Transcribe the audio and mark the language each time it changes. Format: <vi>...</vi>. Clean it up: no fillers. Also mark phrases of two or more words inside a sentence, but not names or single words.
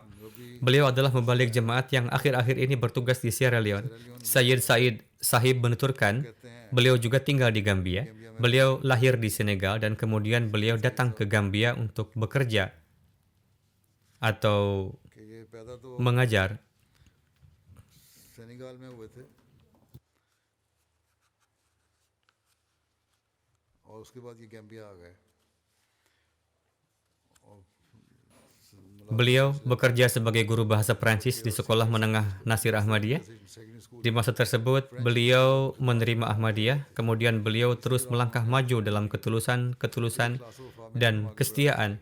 <id>Beliau adalah membalik jemaat yang akhir-akhir ini bertugas di Sierra Leone. Sayyid Said Sahib menuturkan, beliau juga tinggal di Gambia. Beliau lahir di Senegal dan kemudian beliau datang ke Gambia untuk bekerja atau mengajar.</id> <hi>और उसके बाद ये गैम्बिया आ गए।</hi> <id>Beliau bekerja sebagai guru bahasa Prancis di Sekolah Menengah Nasir Ahmadiyah. Di masa tersebut, beliau menerima Ahmadiyah, kemudian beliau terus melangkah maju dalam ketulusan, dan kesetiaan.</id>